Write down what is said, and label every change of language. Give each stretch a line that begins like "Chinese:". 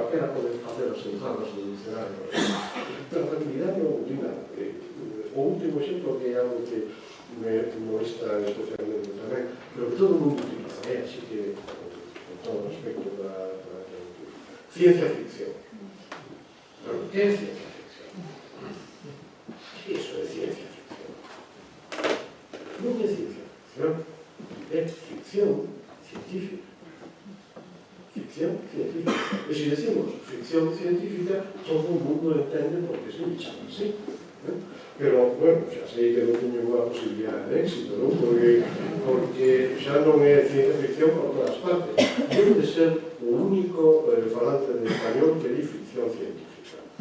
Galician: Calquera pode facer as entradas do dicionario. Trazabilidade non ten nada. O último exemplo que é algo que me molesta especialmente tamén, pero que todo o mundo utiliza, así que con todo respecto da ciencia ficción.
Spanish: ¿Pero qué es ciencia ficción? ¿Qué es eso de ciencia ficción? No es ciencia ficción, es ficción científica. Ficción científica. Y si decimos ficción científica, todo el mundo entiende por qué se llama así.
Galician: Pero, bueno, xa sei que non teño unha posibilidad de éxito, non? Porque xa non é ciencia ficción por todas partes. Debe de ser o único falante de español que di ficción científica.